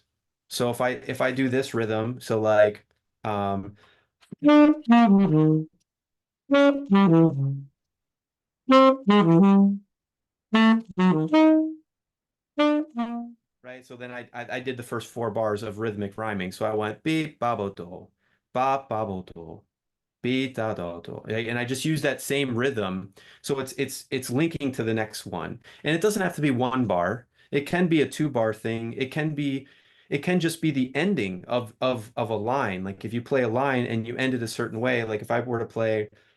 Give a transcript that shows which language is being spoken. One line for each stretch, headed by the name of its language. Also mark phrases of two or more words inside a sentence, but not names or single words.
English: So if I do this rhythm, so like right? So then I did the first 4 bars of rhythmic rhyming. So I went beep baboto, ba baboto, beep da da do, and I just use that same rhythm. So it's linking to the next one, and it doesn't have to be 1 bar. It can be a 2 bar thing. It can just be the ending of a line. Like if you play a line and you end it a certain way, like if I were to play.